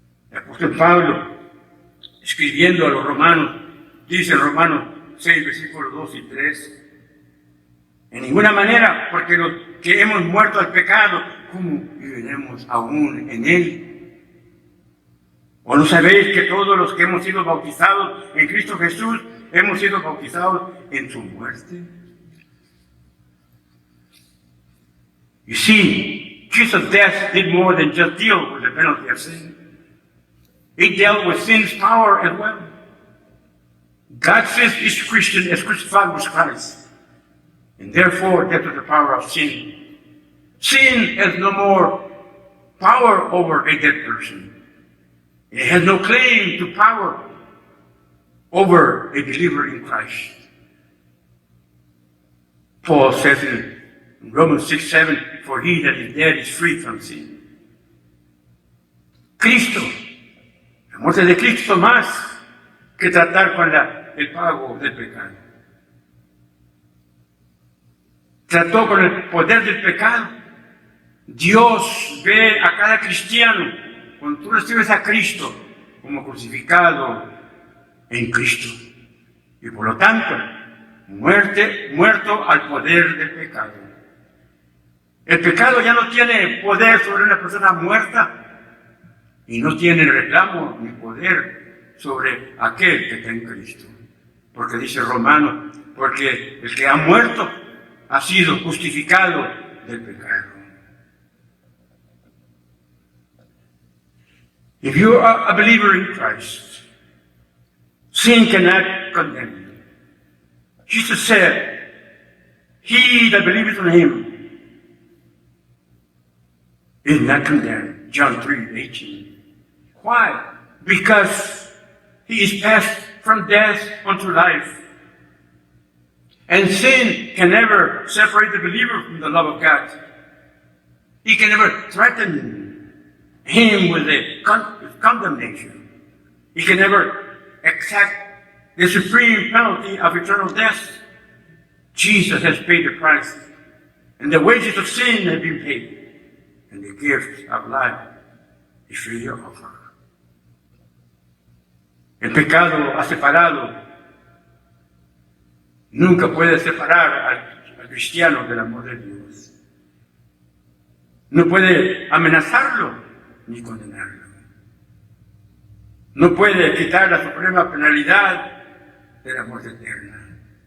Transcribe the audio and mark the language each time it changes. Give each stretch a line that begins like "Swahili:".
Spanish: El apóstol Pablo, escribiendo a los romanos, dice en Romanos 6, versículos 2 y 3, en ninguna manera, porque los que hemos muerto al pecado, ¿cómo viviremos aún en él? ¿O no sabéis que todos los que hemos sido bautizados en Cristo Jesús, hemos sido bautizados en su muerte?
English: You see, Jesus' death did more than just deal with the penalty of sin. It dealt with sin's power as well. God says each Christian is crucified with Christ, and therefore death is the power of sin. Sin has no more power over a dead person. It has no claim to power over a believer in Christ. Paul says in Romans 6:7, for he that is dead is free from sin.
Spanish: Cristo, la muerte de Cristo más que tratar con el pago del pecado. Trató con el poder del pecado. Dios ve a cada cristiano, cuando tú recibes a Cristo, como crucificado en Cristo. Y por lo tanto, muerto al poder del pecado. El pecado ya no tiene poder sobre una persona muerta y no tiene reclamo ni poder sobre aquel que está en Cristo. Porque dice Romano, porque el que ha muerto ha sido justificado del pecado.
English: If you are a believer in Christ, sin cannot condemn you. Jesus said, he that believeth on him is not condemned. John 3:18. Why? Because he is passed from death unto life. And sin can never separate the believer from the love of God. He can never threaten him with condemnation. He can never exact the supreme penalty of eternal death. Jesus has paid the price, and the wages of sin have been paid, and the gift of life is freely offered.
Spanish: El pecado ha separado, nunca puede separar al cristiano del amor de Dios. No puede amenazarlo ni condenarlo. No puede quitar la suprema penalidad de la muerte eterna.